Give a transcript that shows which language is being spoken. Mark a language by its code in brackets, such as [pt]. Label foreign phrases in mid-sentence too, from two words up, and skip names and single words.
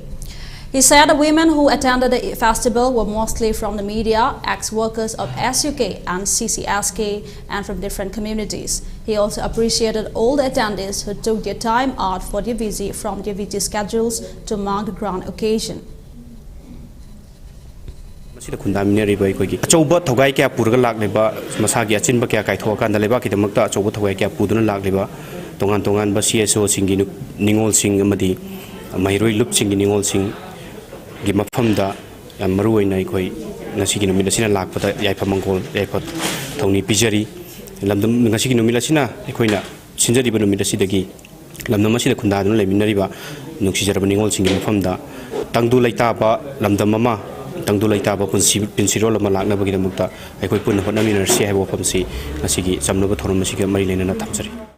[en] He said the women who attended the festival were mostly from the media, ex-workers of SUK and CCSK, and from different communities. He also appreciated all the attendees who took their time out for their busy schedules to mark the grand occasion. [mni] Achouba thogai kya purga lakleba masagi achinba kya kaitho kanda leba kidamakta achouba thogai kya puduna lakleba tongan tongan ba CSO singi ningol sing amadi mahiroi lup singi ningol sing gi mafamda yam maruoi nai khoi ngasigi numila sina lakpata yaifa mangol yaifa thongni pijari lamdam ngasigi numila sina ekhoina sinjari ba numila sidagi lamdam masida khunda dun leminariba nuksijara ningol singi mafamda tangdu laita ba lamdam mama tangdu laita ba pinsirol ma lakna bagi damukta ekhoi pun hotna minersi haibo famsi ngasigi samnaba thorom masiga mari lena thamsari